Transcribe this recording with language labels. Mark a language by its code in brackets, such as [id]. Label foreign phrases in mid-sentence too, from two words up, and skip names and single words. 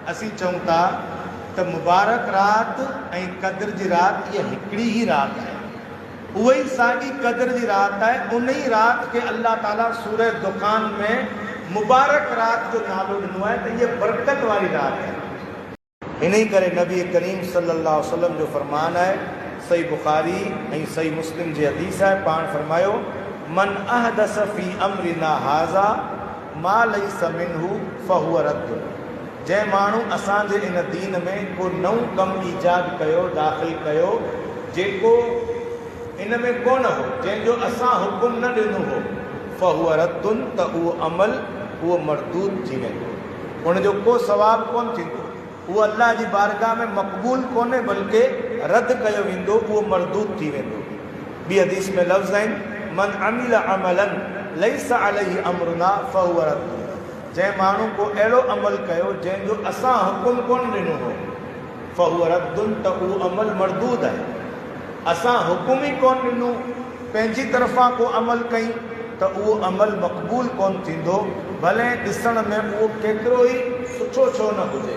[sd] असीं चऊं था त मुबारक राति ऐं क़द्र जी राति इहा हिकिड़ी ई राति आहे, उहा ई साॻी क़द्र जी राति आहे। उन ई राति खे अल्लाह ताला सूरह दुखान में मुबारक राति जो नालो ॾिनो आहे त इहा बरकत वारी राति आहे। इन ई करे नबी करीम [ar] صلى الله عليه وسلم [sd] जो फरमान आहे, सही बुखारी ऐं सही मुस्लिम जी हदीस आहे, पाण फरमायो [ar] من أحدث في أمرنا هذا ما ليس منه فهو رد, [sd] जंहिं माण्हू असांजे इन दीन में को नओं कमु ईजाद कयो, दाख़िल कयो, जेको इन में कोन हो, जंहिंजो असां हुकुम न ॾिनो हो, [ar] فهو ردٌّ, [sd] त उहो अमल उहो मरदूद थी वेंदो, उनजो को सवाबु कोन थींदो, उहो अल्लाह जी बारगाह में मक़बूल कोन्हे बल्कि रद्द कयो वेंदो, उहो मरदूद थी वेंदो। ॿी हदीस में लफ़्ज़ आहिनि [ar] من عمل عملا ليس عليه أمرنا فهو رد, [sd] जंहिं माण्हू को अहिड़ो अमल कयो जंहिंजो असां हुकुम कोन ॾिनो हो, [ar] فهو ردٌّ, [sd] त उहो अमल मरदूद आहे। असां हुकुम ई कोन ॾिनो, पंहिंजी तरफ़ां को अमल कई त उहो अमल मक़बूल कोन थींदो, भले ॾिसण में उहो केतिरो ई सुठो छो न हुजे।